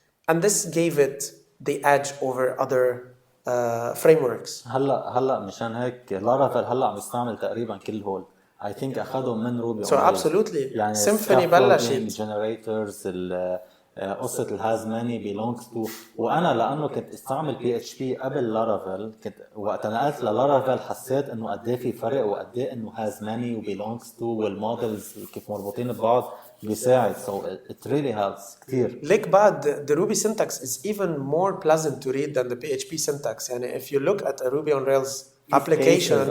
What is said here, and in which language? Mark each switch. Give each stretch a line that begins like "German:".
English: And this gave it the edge over other frameworks.
Arabic: هلا مشان هيك لارافيل هلا عم يستعمل تقريبا كل هول.
English: I think
Arabic: أخذوا من روبي.
English: So absolutely.
Arabic: يعني Symfony بلشت. generators قصة الهاز ماني belongs to. وأنا لأنه كنت استعمل PHP قبل لارافيل كنت وقت نقلت للارافيل حسيت إنه قديه في فرق وقديه إنه هاز ماني و belongs to والمودلز كيف مربوطين ببعض بيساعد.
English: So it really helps
Arabic: كتير. ليك بعد
English: the Ruby syntax is even more pleasant to read than the PHP syntax. يعني if you look at a Ruby on Rails application